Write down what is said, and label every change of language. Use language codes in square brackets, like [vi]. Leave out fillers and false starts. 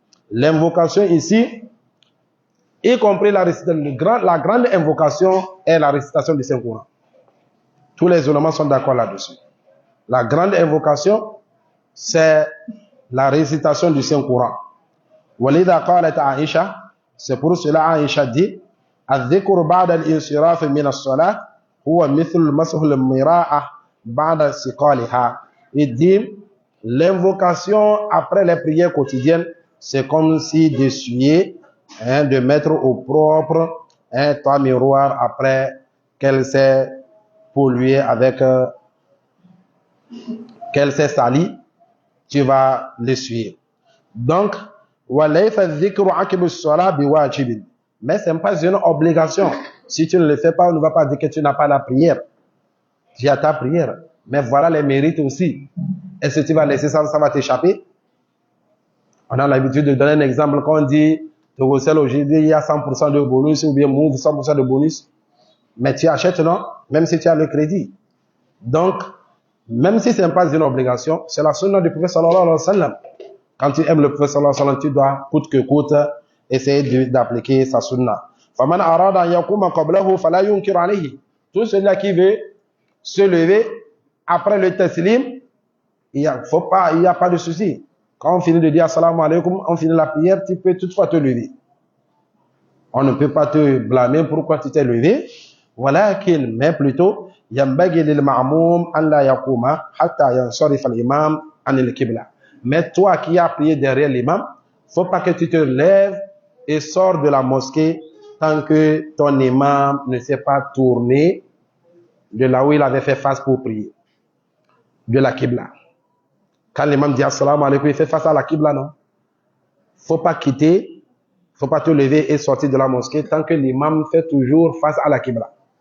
[fr] L'invocation ici, y compris la grande invocation, est la récitation du Saint-Coran. Tous les éléments sont d'accord là-dessus. La grande invocation, c'est la récitation du Saint-Coran. [ar] Walida qalat Aïcha, [fr] c'est pour cela Aïcha dit, [ar] الذكر بعد الانصراف من الصلاة هو مثل مسح المراءة بعد سقالها. [fr] Il dit, l'invocation après les prières quotidiennes, c'est comme si d'essuyer, de mettre au propre un toit miroir après qu'elle s'est polluée avec, qu'elle s'est salie, tu vas l'essuyer. Donc, [ar] وَلَيْفَ الذِّكْرُ عَقِبُ الصَّلَاةِ بِوَاجِبٍ. [fr] Mais ce n'est pas une obligation. Si tu ne le fais pas, on ne va pas dire que tu n'as pas la prière. Tu as ta prière. Mais voilà les mérites aussi. Est-ce que tu vas laisser ça, ça va t'échapper? On a l'habitude de donner un exemple quand on dit, Togocel aujourd'hui, il y a 100% de bonus ou bien Move 100% de bonus. Mais tu achètes, non? Même si tu as le crédit. Donc, même si ce n'est pas une obligation, c'est la sunna du prophète sallallahu alayhi wa sallam. Quand tu aimes le prophète sallallahu alayhi wa sallam, tu dois, coûte que coûte, essayer d'appliquer sa sunna. [ar] فَمَنْ أَرَادَ أَنْ يَقُومَ قَبْلَهُ فَلَا يُنْكِرُ عَلَيْهِ. [fr] Tout celui qui veut se lever après le taslim, il n'y a pas de souci. Quand on finit de dire assalamu alaikum, on finit la prière, tu peux toutefois te lever. On ne peut pas te blâmer pourquoi tu t'es levé. [ar] ولكن, [fr] mais plutôt, [ar] ينبغي للمأموم أن لا يقوم حتى ينصرف الإمام عن القبلة. [fr] Mais toi qui as prié derrière l'imam, faut pas que tu te lèves et sors de la mosquée tant que ton imam ne s'est pas tourné de là où il avait fait face pour prier, de la Qibla. Quand l'imam dit assalamu alaikum, il fait face à la Qibla, non? Faut pas quitter, faut pas te lever et sortir de la mosquée tant que l'imam fait toujours face à la Qibla.